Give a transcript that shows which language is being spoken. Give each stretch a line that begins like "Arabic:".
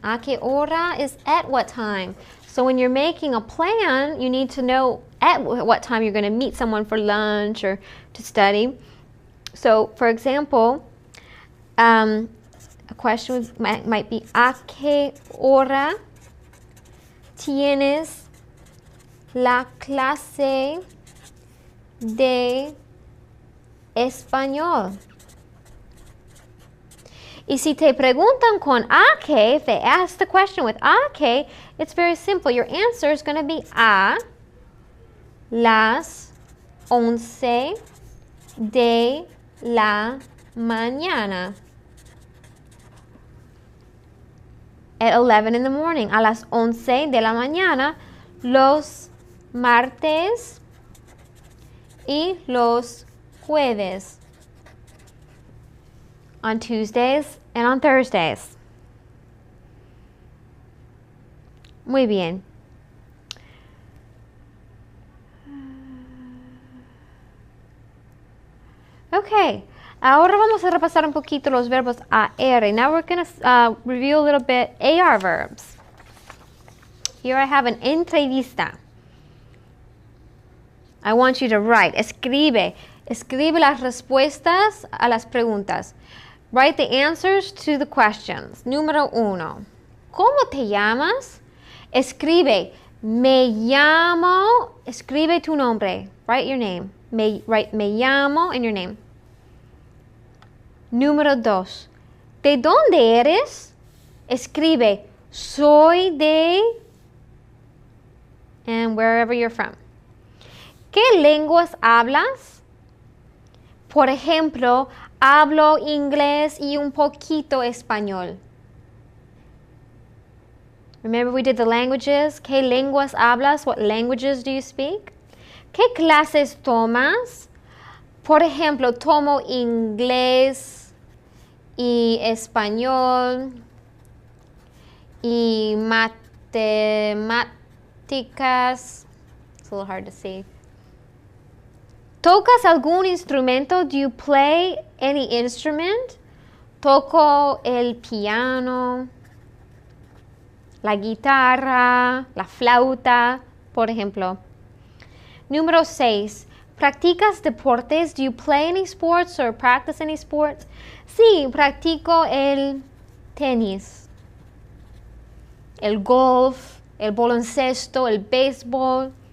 Spanish: ¿A qué hora
English: is at what time? So when you're making a plan, you need to know at what time you're going to meet someone for lunch or to study. So, for example, a question might be,
Spanish: ¿a qué hora tienes la clase de español. Y si te preguntan con a qué,
English: if they ask the question with a qué, it's very simple. Your answer is going to be
Spanish: a las 11 de la mañana.
English: At 11 in the morning.
Spanish: A las 11 de la mañana, los martes y los jueves.
English: On Tuesdays and on Thursdays.
Spanish: Muy bien. Okay, ahora vamos a repasar un poquito los verbos AR.
English: Now we're going to review a little bit AR verbs. Here I have an entrevista. I want you to write.
Spanish: Escribe las respuestas a las preguntas.
English: Write the answers to the questions.
Spanish: Número 1. ¿Cómo te llamas? Escribe. Me llamo. Escribe tu nombre.
English: Write your name. Write
Spanish: me llamo
English: and your name.
Spanish: Número 2. ¿De dónde eres? Escribe. Soy de.
English: And wherever you're from.
Spanish: ¿Qué lenguas hablas? Por ejemplo, hablo inglés y un poquito español.
English: Remember we did the languages?
Spanish: ¿Qué lenguas hablas?
English: What languages do you speak?
Spanish: ¿Qué clases tomas? Por ejemplo, tomo inglés y español y matemáticas.
English: It's a little hard to see.
Spanish: ¿Tocas algún instrumento?
English: Do you play any instrument?
Spanish: Toco el piano, la guitarra, la flauta, por ejemplo. Número 6. ¿Practicas deportes?
English: Do you play any sports or practice any sports?
Spanish: Sí, practico el tenis, el golf, el baloncesto, el béisbol.